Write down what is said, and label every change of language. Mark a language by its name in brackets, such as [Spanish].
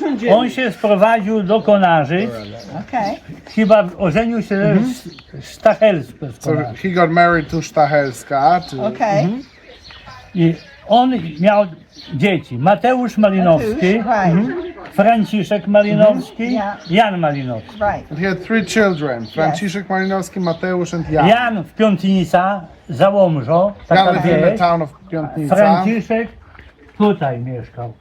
[Polish] On się sprowadził do Konarzy. [English] Okay. [Polish] Chyba ożenił się z Stachelską. [English] So he got married to Stachelska. Okay. [Polish] I on miał dzieci. Mateusz Malinowski, [English] Right. [Polish] Franciszek Malinowski, [English] Yeah. [Polish] Jan Malinowski. [English] Right. And he had 3 children, Franciszek Malinowski, Mateusz and Jan. [Polish] Jan w Piątnica, za Łomżą, taka [English] Jan lived in the [Polish] wieś. [English] town of Piątnica. [Polish] Franciszek tutaj mieszkał.